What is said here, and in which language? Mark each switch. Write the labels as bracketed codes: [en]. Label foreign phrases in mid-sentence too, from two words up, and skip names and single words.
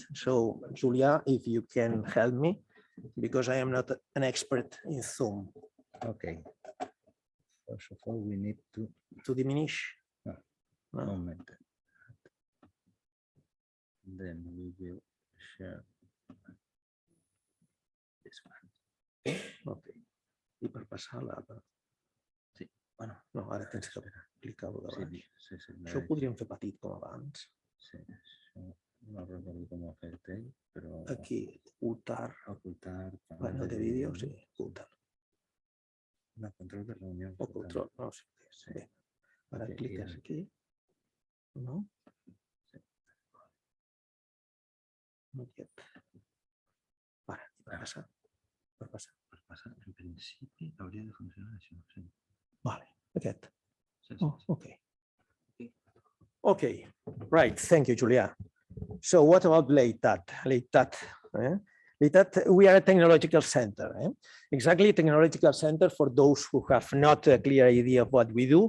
[en] So Julia, if you can help me, because I am not an expert in Zoom. Okay. First of all, we need to diminish. Moment. Then we will share this one. [ca] Okay. I per passar la... Sí. Bueno, no, ara tens que clicar-ho davant. Sí, això ho podríem fer petit com abans. Sí, no recordo com ho ha fet ell, però... Aquí, ocultar. Ocultar. Bueno, de vídeo, sí, ocultar. No, control de reunió. O control, no, sí. Ara cliques aquí. No? [en] No yet. [ca] Para, per passar. Per passar, en principi hauria de funcionar això. Sí. Vale, aquest. [en] Oh, okay. Okay, right. Thank you, Julia. So what about Leitat? Leitat, we are a technological center. Exactly, technological center for those who have not a clear idea of what we do.